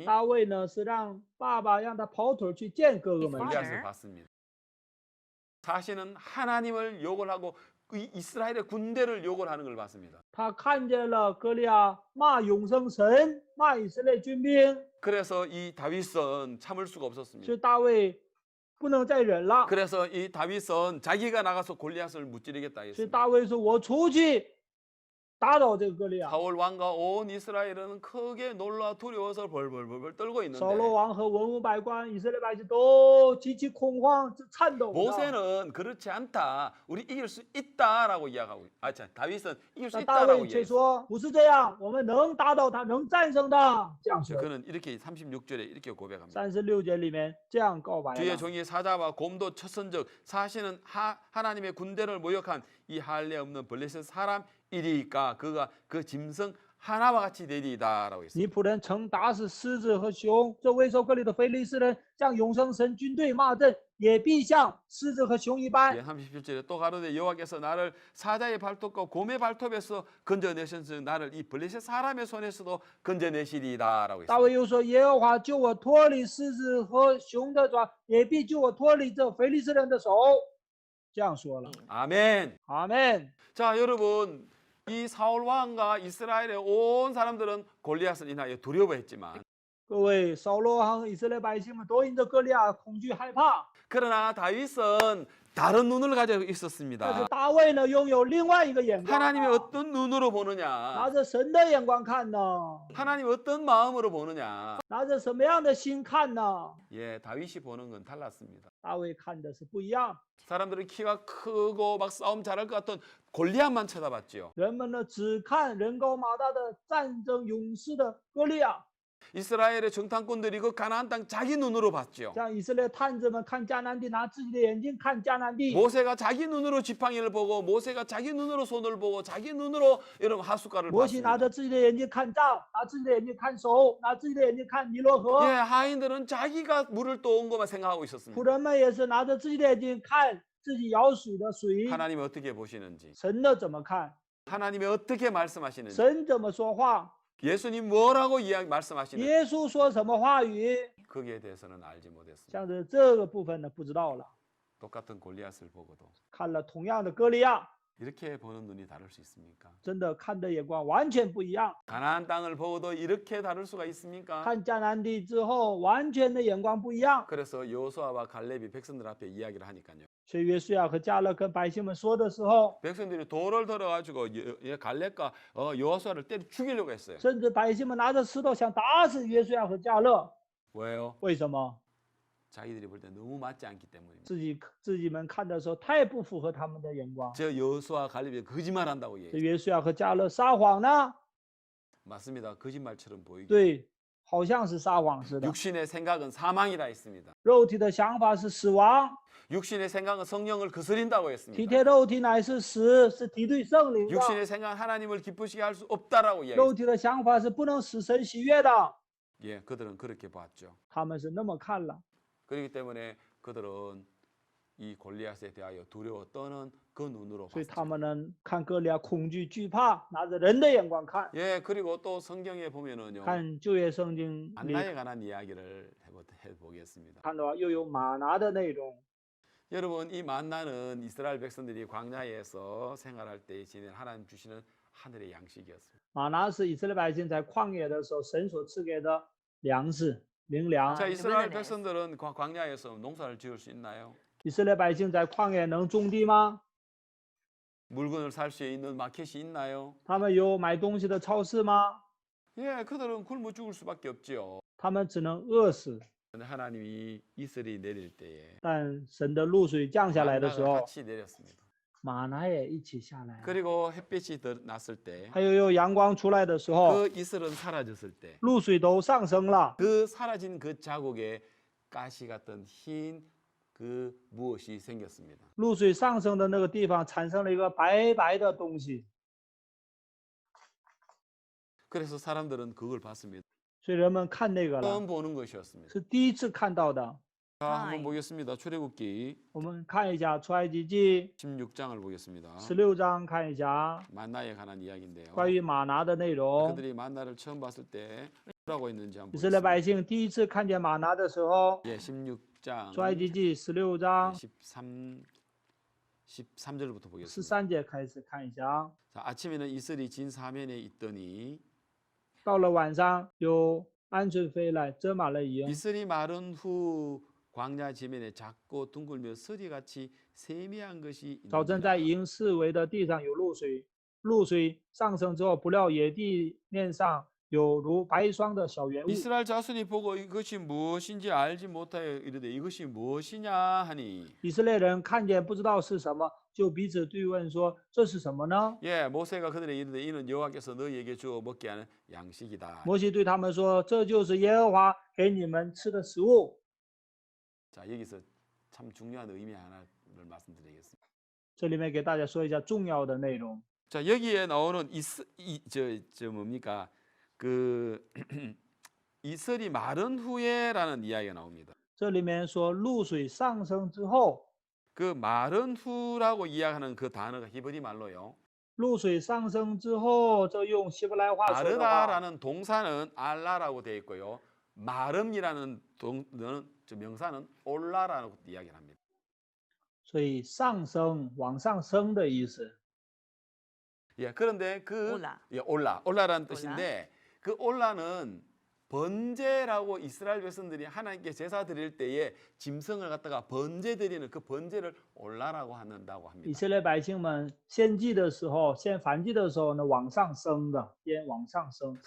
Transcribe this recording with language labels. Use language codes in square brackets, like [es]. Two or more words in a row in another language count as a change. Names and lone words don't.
[zh] 大卫呢是让爸爸让他跑腿去见哥哥们， [ko] 골리앗을 봤습니다. 자신은 하나님을 욕을 하고 이 이스라엘의 군대를 욕을 하는 걸 봤습니다. [zh] 他看见了歌利亚骂永生神，骂以色列军兵， [ko] 그래서 이 다윗은 참을 수가 [zh] 所 [ko] 없었습니다. [zh] 以大卫不能再忍了， [ko] 그래서 이 다윗은 자기가 나가서 골리앗을 무찌르겠다 [zh] 所以 [ko] 했습니다. [zh] 大卫说：“我出去打倒这个歌利亚。” [ko] 사울 왕과 온 이스라엘은 크게 놀라 두려워서 벌벌벌 떨고 [zh] 扫罗 [ko] 있는데 [zh] 王和文武百官、以色列百姓都极其恐慌、颤抖的。 [ko] 모세는 그렇지 않다. 우리 이길 수 있다라고 이야기하고 다윗은 이길 수 [zh] 那大 [ko] 있다라고 [zh] 卫却 [ko] 이야기했어요. [zh] 说：“不是这样，我们能打倒他，能战胜他。” 这样说。 [ko] 그는 이렇게 36절에 이렇게 고백합니다. [zh] 36 节里面这样告白 [ko] 주의 [zh] 了。 [ko] 종이 사자와 곰도 쳤은즉 사실은 하나님의 군대를 모욕한 이 할례 없는 블레셋 사람이리까 그가 그 짐승 하나와 같이 되리이다라고 했습니다. [zh] 你仆人曾打死狮子和熊，这未受割礼的非利士人向永生神军队骂阵，也必像狮子和熊一般。 [ko] 예, 37절에 또 가로되 여호와께서 나를 사자의 발톱과 곰의 발톱에서 건져내셨으니 나를 이 블레셋 사람의 손에서도 건져내시리이다라고 [zh] 大 [ko] 했습니다. [zh] 卫又说：“耶和华救我脱离狮子和熊的爪，也必救我脱离这非利士人的手。” 这样说了。 [ko] 아멘. [zh] 阿门。 [ko] 자, 여러분 이 사울 왕과 이스라엘의 온 사람들은 골리앗을 인하여 두려워했지만 [zh] 各位，扫罗和以色列百姓们都因着歌利亚恐惧害怕， [ko] 그러나 다윗은 다른 눈을 가지고 [zh] 但是 [ko] 있었습니다. [zh] 大卫呢，拥有另外一个眼光啊， [ko] 하나님이 어떤 눈으로 [zh] 拿 [ko] 보느냐? [zh] 着神的眼光看呢， [ko] 하나님이 어떤 마음으로 보느냐? [zh] 拿着什么样的心看呢？ [ko] 예, 다윗이 보는 건 달랐습니다. [zh] 大卫看的是不一样。 [ko] 사람들은 키가 크고 막 싸움 잘할 것 같던 골리앗만 쳐다봤지요. [zh] 人们呢只看人高马大的战争勇士的歌利亚， [ko] 이스라엘의 정탐꾼들이 그 가나안 땅 자기 눈으로 봤지요. [zh] 像以色列探子们看迦南地，拿自己的眼睛看迦南地。 [ko] 모세가 자기 눈으로 지팡이를 보고 모세가 자기 눈으로 손을 보고 자기 눈으로 여러분 하숫가를 [zh] 摩西拿 [ko] 봤습니다. [zh] 着自己的眼睛看杖，拿自己的眼睛看手，拿自己的眼睛看尼罗河。 [ko] 예, 하인들은 자기가 물을 떠온 것만 생각하고 [zh] 仆 [ko] 있었습니다. [zh] 人们也是拿着自己的眼睛看自己舀水的水。 [ko] 하나님이 어떻게 보시는지, [zh] 神的怎么看？ [ko] 하나님이 어떻게 말씀하시는지, [zh] 神怎么说话？ [ko] 예수님 뭐라고 말씀하시는지 [zh] 耶稣说什么话语？ [ko] 거기에 대해서는 알지 못했습니다. [zh] 像是这个部分呢，不知道了。 [ko] 똑같은 골리앗을 보고도 [zh] 看了同样的歌利亚， [ko] 이렇게 보는 눈이 다를 수 있습니까? [zh] 真的看的眼光完全不一样。 [ko] 가나안 땅을 보고도 이렇게 다를 수가 있습니까? [zh] 看迦南地之后，完全的眼光不一样。 [ko] 그래서 여호수아와 갈렙이 백성들 앞에 이야기를 하니까요. [zh] 所以约书亚和迦勒跟百姓们说的时候， [ko] 백성들이 돌을 들어가지고 갈렙과 여호수아를 때려 죽이려고 했어요. [zh] 甚至百姓们拿着石头想打死约书亚和迦勒。 [ko] 왜요? [zh] 为什么？ [ko] 자기들이 볼 때 너무 맞지 않기 때문입니다. [zh] 自己们看的时候太不符合他们的眼光。 [ko] 저 여호수아 갈렙이 거짓말한다고 [zh] 这 [ko] 얘기해요. [zh] 约书亚和迦勒撒谎呢？ [ko] 맞습니다. 거짓말처럼 보이죠. [zh] 对，好像是撒谎似的。 [ko] 육신의 생각은 사망이라 했습니다. [zh] 肉体的想法是死亡， [ko] 육신의 생각은 성령을 거스린다고 [zh] 体 [ko] 했습니다. [zh] 贴肉体乃是死，是敌对圣灵的。 [ko] 육신의 생각은 하나님을 기쁘시게 할 수 없다라고 [zh] 肉 [ko] 이야기했습니다. [zh] 体的想法是不能使神喜悦的。 [ko] 예, 그들은 그렇게 봤죠. [zh] 他们是那么看了， [ko] 그렇기 때문에 그들은 이 골리앗에 대하여 두려워 떠는 그 눈으로 [zh] 所以 [ko] 봤죠. [zh] 他们呢看歌利亚恐惧惧怕，拿着人的眼光看。 [ko] 예, 그리고 또 성경에 보면은요. [zh] 看旧约圣经里 [ko] 만나에 관한 이야기를 해보겠습니다. [zh] 看到又有马拿的内容。 [ko] 여러분, 이 만나는 이스라엘 백성들이 광야에서 생활할 때 지낸 하나님 주시는 하늘의 양식이었습니다. [zh] 马拿是以色列百姓在旷野的时候神所赐给的粮食灵粮。 [ko] 자, 아, 이스라엘 그러네. 백성들은 광야에서 농사를 지을 수 있나요? [zh] 以色列百姓在旷野能种地吗？ [ko] 물건을 살 수 있는 마켓이 있나요? [zh] 他们有买东西的超市吗？ [ko] 예, 그들은 굶어 죽을 수밖에 없지요. [zh] 他们只能饿死。 [ko] 근데 하나님이 이슬이 내릴 때에 [zh] 但神的露水降下来的时 [ko] 만나가 [zh] 候， [ko] 같이 내렸습니다. [zh] 马拿也一起下来。 [ko] 그리고 햇빛이 났을 때 [zh] 还有阳光出来的时候， [ko] 그 이슬은 사라졌을 때 [zh] 露水都上升了。 [ko] 그 사라진 그 자국에 가시 같은 흰 그 무엇이 생겼습니다. [zh] 露水上升的那个地方产生了一个白白的东西， [ko] 그래서 사람들은 그걸 봤습니다. [zh] 所以人们看那个了， [ko] 처음 보는 것이었습니다. [zh] 是第一次看到的。 [ko] 자, 한번 보겠습니다. 출애굽기 [zh] 我们看一下出埃及记 [ko] 16장을 보겠습니다. [zh] 16 章，看一下 [ko] 만나에 관한 이야기인데요. [zh] 关于马拿的内容。 [ko] 그들이 만나를 처음 봤을 때 뭐라고 했는지 한번 [zh] 以色列 [ko] 보겠습니다. [zh] 百姓第一次看见马拿的时候， [ko] 예, 16장 [zh] 出埃及记16章 [ko] 13절부터 보겠습니다. [zh] 13 节开始看一下。 [ko] 자, 아침에는 이슬이 진 사면에 있더니 [zh] 到了晚上，有鹌鹑飞来遮满了营。 [ko] 이슬이 마른 후 광야 지면에 작고 둥글며 서리같이 세미한 것이 [zh] 早晨 [ko] 있는지라. [zh] 在营四围的地上有露水，露水上升之后，不料野地面上有如白霜的小圆物。 [ko] 이스라엘 자손이 보고 이것이 무엇인지 알지 못하여 이르되 이것이 무엇이냐 하니 [zh] 以色列人看见不知道是什么，就彼此对问说：“这是什么呢 [ko] 예, 모세가 그들에게 이르되 이는 여호와께서 너희에게 주어 먹게 하는 양식이다. ？” [zh] 摩西对他们说：“这就是耶和华给你们吃的食物。 [ko] 자, 여기서 참 중요한 의미 하나를 말씀드리겠습니다. ” [zh] 这里面给大家说一下重要的内容。 [ko] 자, 여기에 나오는 저 뭡니까? 그 이슬이 마른 후에라는 이야기가 나옵니다. [zh] 这里面说露水上升之后， [ko] 그 마른 후라고 이야기하는 그 단어가 히브리 말로요. [zh] 露水上升之后，这用希伯来话说的话， [ko] 마르다라는 동사는 알라라고 되어 있고요. 마름이라는 저 명사는 올라라고 이야기를 합니다. [zh] 所以上升往上升的意思。 [ko] 예, 그런데 그 올라. 예, 올라라는 뜻인데 그 올라는 번제라고 이스라엘 백성들이 하나님께 제사 드릴 때에 짐승을 갖다가 번제 드리는 그 번제를 올라라고 한다고 [zh] 以 [ko] 합니다. [zh] 色列百姓们献祭的时候，献燔祭的时候呢，往上升的，烟往上升，上